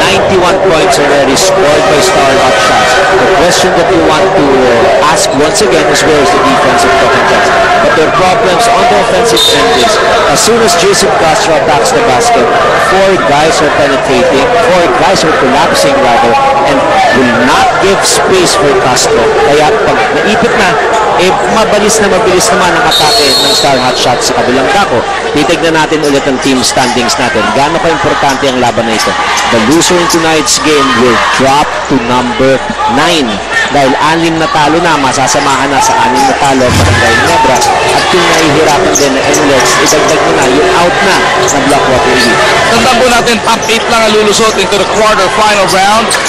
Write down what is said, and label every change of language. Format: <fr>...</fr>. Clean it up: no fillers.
<en>91 points already scored by Star Hot Shots. The question that we want to ask once again is where is the defense of Token Tex? But their problems on the offensive end is as soon as Jason Castro attacks the basket, 4 guys are penetrating, 4 guys are collapsing rather, and will not give space for Castro.</en> <tl>Kaya pag naipit na, mabilis naman ang atake ng Star Hot Shots sa kabilang dako. Titignan natin ulit ang team standings natin. Gaano ka-importante ang laban na ito?</tl> <en>The loser in tonight's game will drop to number 9.</en> <tl>Dahil 6 na talo na, masasamahan na sa 6 na talo Barangay Nebra. At kung nahihirapan din na Emirates, idagdag mo na yung out na sa Blackwater Elite. Tandaan po natin, top 8 lang ang lulusot</tl> <en>into the quarter-final round.</en>